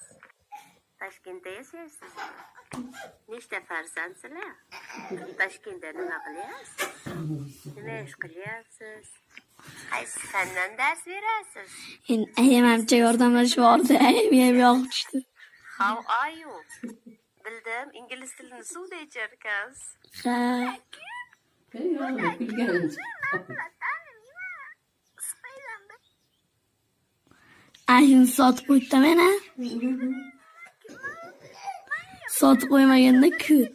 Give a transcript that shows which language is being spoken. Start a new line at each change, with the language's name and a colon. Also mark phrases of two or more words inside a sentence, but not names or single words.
Uzbek: Toshkentda yashaysiz? Nechta farzandsizlar? Toshkentda nima qilyapsiz? Nima ish qilyapsiz? Qaysi fandan dars berasiz? Endi ayamamcha yordamlashib yubordi. Ayam yo'q tushdi.
English: How are you?
Uzbek: Bildim, ingliz tilini suvda icharkansiz. Ha. Ayni sotib qo'ydi meni. Sotib qo'ymaganda kut.